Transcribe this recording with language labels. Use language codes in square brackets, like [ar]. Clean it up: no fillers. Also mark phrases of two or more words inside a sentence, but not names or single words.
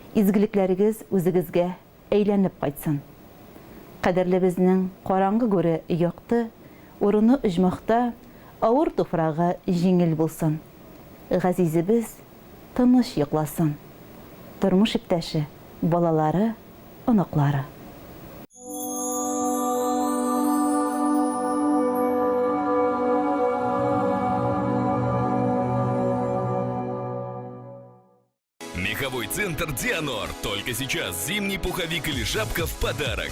[tt] Изгелекләрегез үзегезгә әйләнеп кайтсын. Кадерлебезнең караңгы гүре якты, урыны оҗмакта, авыр туфрагы җиңел булсын. Газизебез тыныч йокласын. Тормыш иптәше, балалары, оныклары. [ru] Меховой центр «Дианор». Только сейчас зимний пуховик или шапка в подарок.